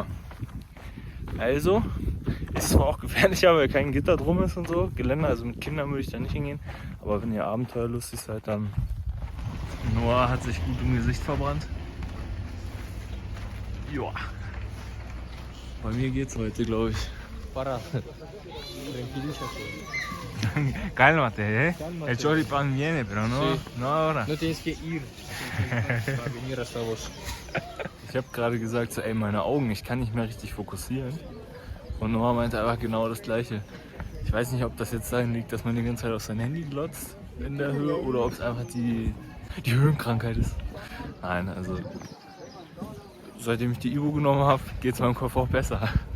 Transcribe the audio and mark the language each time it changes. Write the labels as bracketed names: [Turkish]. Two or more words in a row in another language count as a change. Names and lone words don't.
[German] Also ist zwar auch gefährlicher, weil kein Gitter drum ist und so, Geländer, also mit Kindern würde ich da nicht hingehen, aber wenn ihr abenteuerlustig seid, dann... Noah hat sich gut im Gesicht verbrannt. Joa. Bei mir geht's heute, glaube ich. [Spanish] Para. Tranquilízate. Cálmate, eh? Cálmate. El choripán viene, pero no, Sí. no ahora. No tienes que ir. Para venir hasta vos. [German] Ich habe gerade gesagt, so, ey, meine Augen, ich kann nicht mehr richtig fokussieren. Und Noah meinte einfach genau das Gleiche. Ich weiß nicht, ob das jetzt daran liegt, dass man die ganze Zeit auf sein Handy glotzt in der Höhe oder ob es einfach die Höhenkrankheit ist. Nein, also seitdem ich die Ibu genommen habe, geht es meinem Kopf auch besser.